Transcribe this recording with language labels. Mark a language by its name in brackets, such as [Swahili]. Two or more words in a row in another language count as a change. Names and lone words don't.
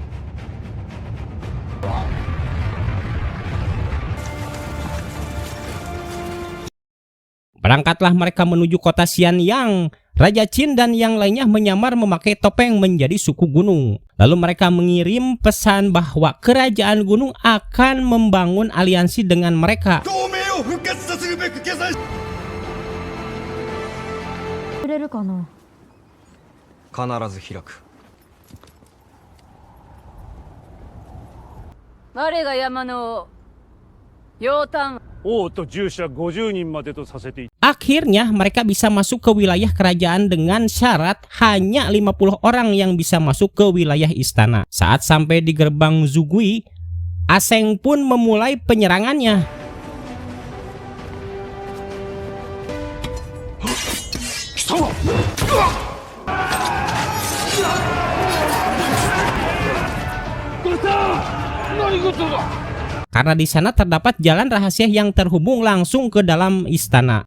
[Indonesian] Berangkatlah mereka menuju kota Xianyang. Raja Qin dan yang lainnya menyamar memakai topeng menjadi suku gunung. Lalu mereka mengirim pesan bahwa kerajaan gunung akan membangun aliansi dengan mereka. [Japanese] くれるかな。必ず開く。我が山の王楊丹王と従者50人までとさせていた。 [Indonesian] Akhirnya mereka bisa masuk ke wilayah kerajaan dengan syarat hanya 50 orang yang bisa masuk ke wilayah istana. Saat sampai di gerbang Zugui, Aseng pun memulai penyerangannya. Karena di sana terdapat jalan rahasia yang terhubung langsung ke dalam istana.